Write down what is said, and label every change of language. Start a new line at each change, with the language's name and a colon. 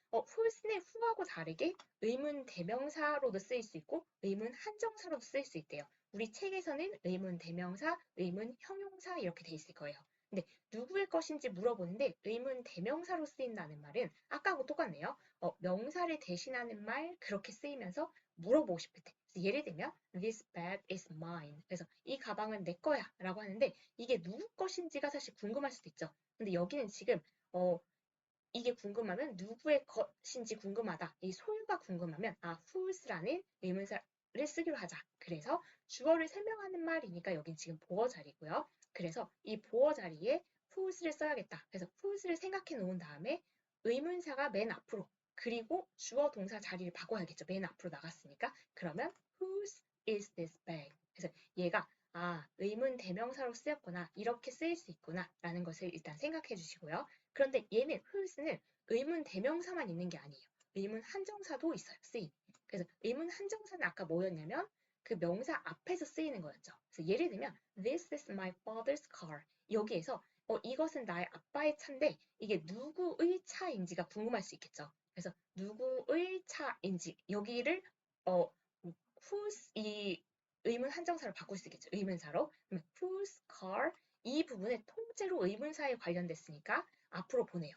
Korean: who는 who하고 다르게 의문 대명사로도 쓰일 수 있고 의문 한정사로도 쓰일 수 있대요. 우리 책에서는 의문 대명사, 의문 형용사 이렇게 돼 있을 거예요. 근데 누구의 것인지 물어보는데 의문 대명사로 쓰인다는 말은 아까하고 똑같네요. 명사를 대신하는 말 그렇게 쓰이면서 물어보고 싶을 때. 예를 들면
English: this bag is mine.
Korean: 그래서 이 가방은 내 거야 라고 하는데 이게 누구 것인지가 사실 궁금할 수도 있죠. 근데 여기는 지금 이게 궁금하면 누구의 것인지 궁금하다. 이 소유가 궁금하면 whose라는 의문사를 쓰기로 하자. 그래서 주어를 설명하는 말이니까 여긴 지금 보어 자리고요. 그래서 이 보어 자리에 whose를 써야겠다. 그래서 whose를 생각해 놓은 다음에 의문사가 맨 앞으로 그리고 주어 동사 자리를 바꿔야겠죠. 맨 앞으로 나갔으니까. 그러면
English: whose is this bag?
Korean: 그래서 얘가 의문 대명사로 쓰였구나. 이렇게 쓰일 수 있구나. 라는 것을 일단 생각해 주시고요. 그런데 얘는 whose는 의문 대명사만 있는 게 아니에요. 의문 한정사도 있어요. 쓰임. 그래서 의문 한정사는 아까 뭐였냐면 그 명사 앞에서 쓰이는 거였죠. 그래서 예를 들면
English: this is my father's car.
Korean: 여기에서 이것은 나의 아빠의 차인데 이게 누구의 차인지가 궁금할 수 있겠죠. 그래서 누구의 차인지 여기를 whose 이 의문 한정사로 바꿀 수 있겠죠. 의문사로. 그러면 whose car 이 부분에 통째로 의문사에 관련됐으니까 앞으로 보내요.